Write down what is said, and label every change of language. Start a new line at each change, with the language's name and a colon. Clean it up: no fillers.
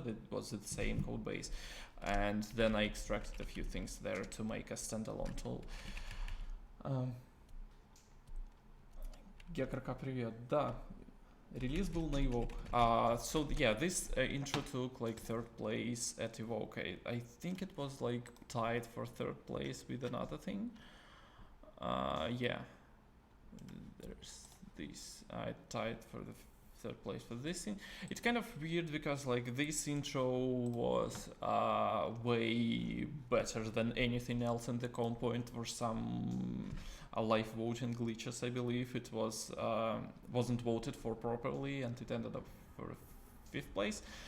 English: That was the same code base, and then I extracted a few things there to make a standalone tool.
Russian: Гекарка, привет. Да, релиз был на Evoke.
English: So yeah, this intro took like 3rd place at Evoke. I think it was like tied for 3rd place with another thing. Yeah, there's this. I tied for the 3rd place for this thing. It's kind of weird because like this intro was way better than anything else in the component for some live voting glitches. I believe it was wasn't voted for properly, and it ended up for 5th place.